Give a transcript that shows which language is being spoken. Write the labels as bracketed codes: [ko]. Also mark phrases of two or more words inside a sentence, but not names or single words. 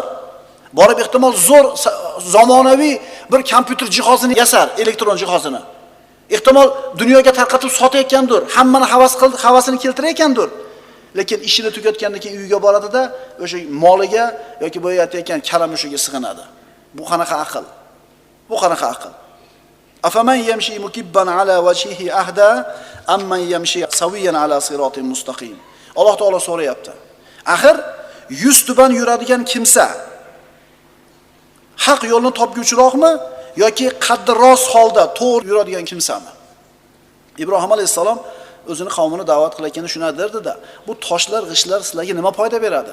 [uz] Borib ehtimol zo'r zamonaviy bir kompyuter jihozini yasar, elektron jihozini. Ehtimol dunyoga tarqatib sotayotgandir, hammani havasini keltirayotgandir. Lekin ishini tugatgandan keyin uyiga boradida o'sha moliga yoki bo'yatayotgan kalamushiga sig'inadi. Bu qanaqa aql? Bu qanaqa aql? [ar] أفمن يمشي مكبا على وجهه أهدى أمن يمشي سويا على صراط مستقيم. [uz] Alloh taolo so'rayapti. Axir yuz tuban yuradigan kimsa haq yo'lni topguchiroqmi yoki qaddi rost holda to'g'ri yuradigan kimsami? Ibrohim alayhisalom o'zini qavmini da'vat qilayotganda shuna derdi-da, bu toshlar, g'ishlar sizlarga nima foyda beradi?